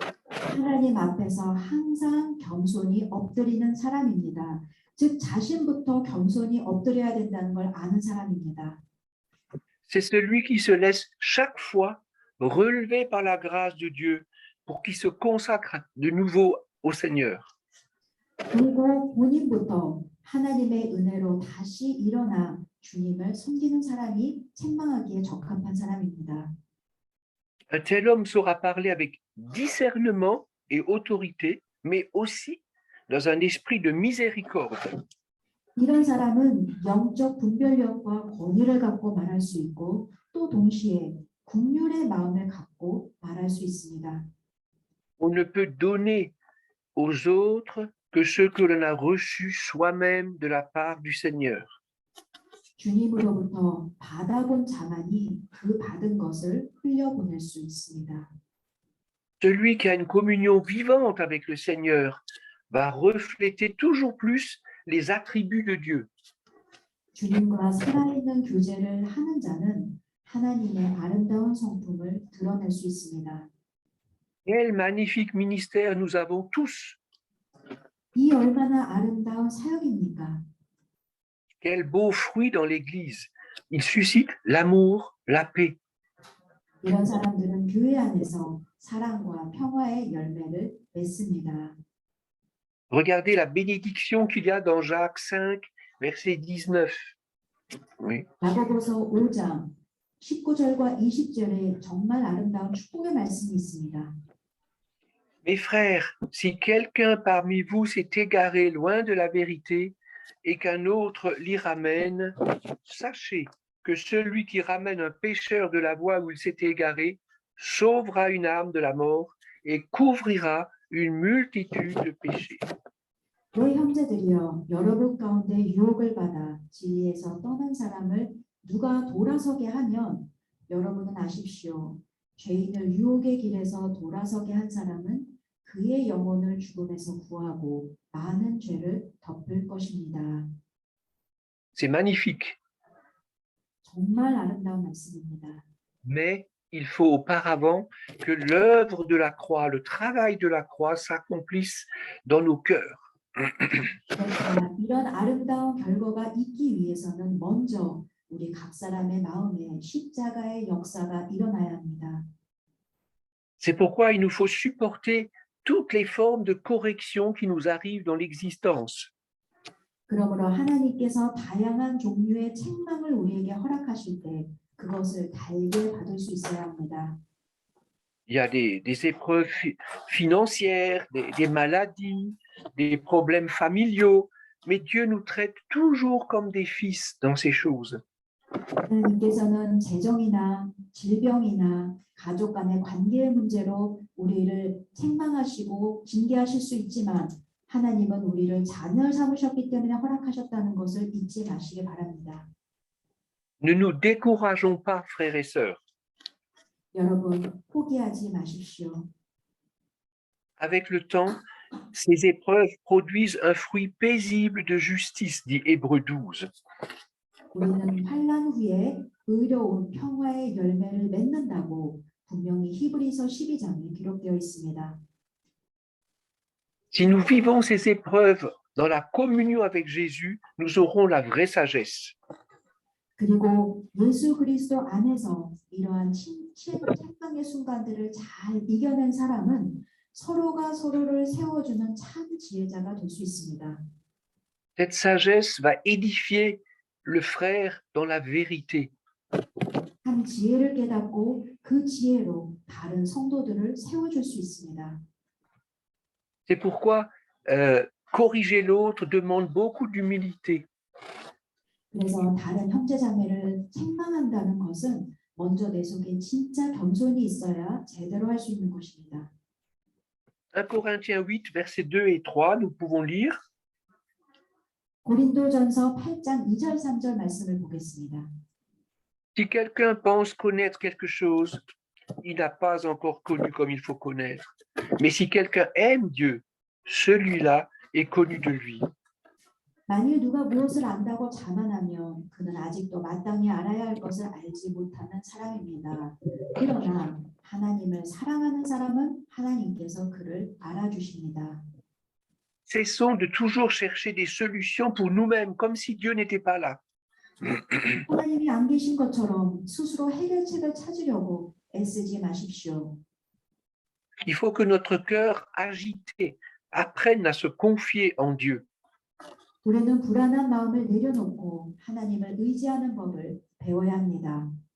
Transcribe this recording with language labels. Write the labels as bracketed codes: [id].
[ko] 하나님 앞에서 항상 겸손히 엎드리는 사람입니다. 즉 자신부터 겸손히 엎드려야 된다는 걸 아는 사람입니다. [fr] C'est celui qui se laisse chaque fois relever par la grâce de Dieu pour qu'il se consacre de nouveau au Seigneur. [ko] 그리고 본인부터 하나님의 은혜로 다시 일어나 주님을 섬기는 사람이 책망하기에 적합한 사람입니다. [fr] Un tel homme saura parler avec discernement et autorité, mais aussi dans un esprit de miséricorde. [ko] 이런 사람은 영적 분별력과 권위를 갖고 말할 수 있고 또 동시에 긍휼의 마음을 갖고 말할 수 있습니다. [fr] On ne peut donner aux autres que ce que l'on a reçu soi-même de la part du Seigneur. [ko] 주님으로부터 받아본 자만이 그 받은 것을 흘려보낼 수 있습니다. [fr] Celui qui a une communion vivante avec le Seigneur va refléter toujours plus les attributs de Dieu. [ko] 주님과 살아있는 교제를 하는 자는 하나님의 아름다운 성품을 드러낼 수 있습니다. [fr] Quel magnifique ministère nous avons tous! [ko] 이 얼마나 아름다운 사역입니까? [fr] Quel beau fruit dans l'Église! Il suscite l'amour, la paix. [ko] 이런 사람들은 교회 안에서 사랑과 평화의 열매를 맺습니다. [fr] Regardez la bénédiction qu'il y a dans Jacques 5, verset 19. Oui. [ko] 야고보서 5장 19절과 20절에 정말 아름다운 축복의 말씀이 있습니다. [fr] Mes frères, si quelqu'un parmi vous s'est égaré loin de la vérité et qu'un autre l'y ramène, sachez que celui qui ramène un pécheur de la voie où il s'est égaré sauvera une âme de la mort et couvrira une multitude de péchés. [ko] 너희 형제들이여 여러분 가운데 유혹을 받아 진리에서 떠난 사람을 누가 돌아서게 하면 여러분은 아십시오. 죄인을 유혹의 길에서 돌아서게 한 사람은 그의 영혼을 죽음에서 구하고 많은 죄를 덮을 것입니다. [fr] C'est magnifique, [ko] 정말 아름다운 말씀입니다. [fr] mais il faut auparavant que l'œuvre de la croix, le travail de la croix s'accomplisse dans nos cœurs. [ko] 그러니까 이런 아름다운 결과가 있기 위해서는 먼저 우리 각 사람의 마음에 십자가의 역사가 일어나야 합니다. [fr] C'est pourquoi il nous faut supporter toutes les formes de correction qui nous arrivent dans l'existence. [ko] 그러므로 하나님께서 다양한 종류의 책망을 우리에게 허락하실 때 그것을 달게 받을 수 있어야 합니다. [fr] Il y a des épreuves financières, des maladies, des problèmes familiaux, mais Dieu nous traite toujours comme des fils dans ces choses. [ko] 하나님께서는 재정이나 질병이나 가족 간의 관계의 문제로 우리를 책망하시고 징계하실 수 있지만 하나님은 우리를 자녀 삼으셨기 때문에 허락하셨다는 것을 잊지 마시기 바랍니다. [fr] Ne nous décourageons pas, frères et sœurs. [ko] 여러분 포기하지 마십시오. [fr] Avec le temps, ces épreuves produisent un fruit paisible de justice, dit Hébreux 12. [ko] 우리는 환난 후에 의로운 평화의 열매를 맺는다고 분명히 히브리서 12장에 기록되어 있습니다. [fr] Si nous vivons ces épreuves dans la communion avec Jésus, nous aurons la vraie sagesse. [ko] 그리고 예수 그리스도 안에서 이러한 책망의 순간들을 잘 이겨낸 사람은 서로가 서로를 세워주는 참 지혜자가 될 수 있습니다. [fr] Cette sagesse va édifier le frère dans la vérité. [ko] 한 지혜를 깨닫고 그 지혜로 다른 성도들을 세워줄 수 있습니다. [fr] C'est pourquoi corriger l'autre demande beaucoup d'humilité. [ko] 그래서 다른 형제자매를 책망한다는 것은 먼저 내 속에 진짜 겸손이 있어야 제대로 할 수 있는 것입니다. [fr] 1 Corinthiens 8, versets 2 et 3, nous pouvons lire. [ko] 고린도전서 8장 2절 3절 말씀을 보겠습니다. [fr] Si quelqu'un pense connaître quelque chose, il n'a pas encore connu comme il faut connaître. Mais si quelqu'un aime Dieu, celui-là est connu de lui. [ko] 만일 누가 무엇을 안다고 자만하면 그는 아직도 마땅히 알아야 할 것을 알지 못하는 사람입니다. 그러나 하나님을 사랑하는 사람은 하나님께서 그를 알아주십니다. [fr] Cessons de toujours chercher des solutions pour nous-mêmes, comme si Dieu n'était pas là. [ko] 하나님이 안 계신 것처럼 스스로 해결책을 찾으려고 애쓰지 마십시오. [fr] Il faut que notre cœur agité apprenne à se confier en Dieu. [ko] 우리는 불안한 마음을 내려놓고 하나님을 의지하는 법을 배워야 합니다.